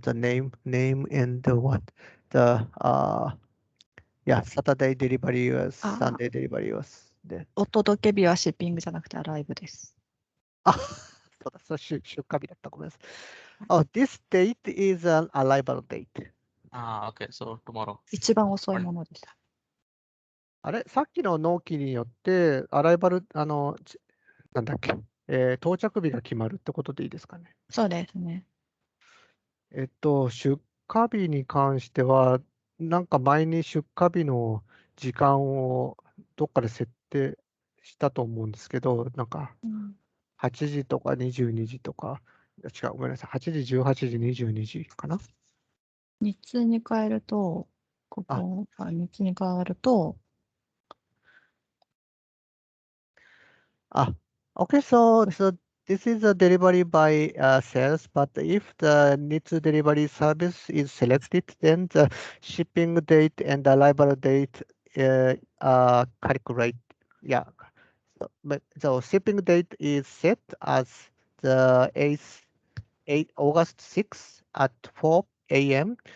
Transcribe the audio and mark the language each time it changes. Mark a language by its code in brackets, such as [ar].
[en] The name and what the Saturday delivery was あー Sunday delivery was で。 [ja] お届け日はシッピングじゃなくてアライブです。あ、そうだ、出荷日だった。ごめんなさい。 [en] Oh, this date is an arrival date. Ah, okay, so tomorrow. [ja] 一番遅いものでした。あれ、さっきの納期によって、アライバル、なんだっけ、到着日が決まるってことでいいですかね。そうですね。出荷日に関しては、なんか前に出荷日の時間をどっかで設定したと思うんですけど、なんかうん 8時とか22時とか、違う、ごめんなさい、8時、18時、22時かな。日通に変えると、ここが日通に変わると、 [en] Okay, so this is a delivery by sales, but if the needs delivery service is selected, then the shipping date and arrival date are calculate. Yeah, so shipping date is set as the 8 August 6 at 4 a.m.